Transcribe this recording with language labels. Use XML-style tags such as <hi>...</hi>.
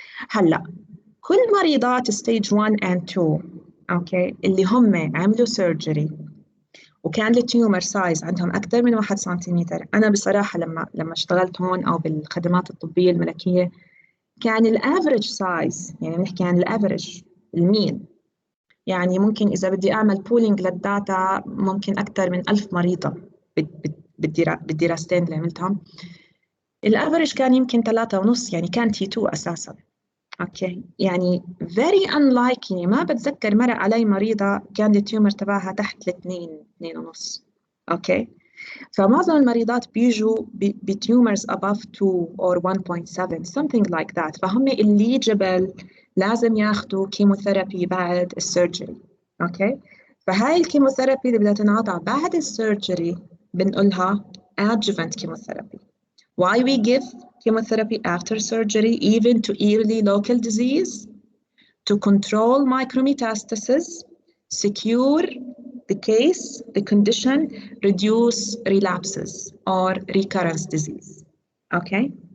<ar>هلا كل مريضات</ar> <en>stage 1 and 2 okay</en> <ar>اللي هم عملوا surgery وكان التيومر سايز عندهم أكثر من 1 سنتيمتر. أنا بصراحة لما اشتغلت هون أو بالخدمات الطبية الملكية كان الافريج سايز، يعني بنحكي عن الافريج المين، يعني ممكن إذا بدي أعمل بولينج للداتا ممكن أكثر من 1000 مريضة بالدراستين اللي عملتهم. الافريج كان يمكن 3.5، يعني كان T2 أساساً. اوكي يعني</ar> <en>very unlikely،</en> <ar>ما بتذكر مرق علي مريضة كان التيومر تبعها تحت 2.5. اوكي فمعظم المريضات بيجوا بتيومرز</ar> <en>above 2 or 1.7 something like that.</en> <ar>فهم eligible لازم ياخذوا كيموثيرابي بعد السيرجري. اوكي فهاي الكيموثيرابي اللي بدها تنعطى بعد السيرجري بنقولها adjuvant chemotherapy.</ar> <en>Why we give chemotherapy after surgery, even to early local disease? To control micrometastasis, secure the case, the condition, reduce relapses or recurrence disease. Okay?</en>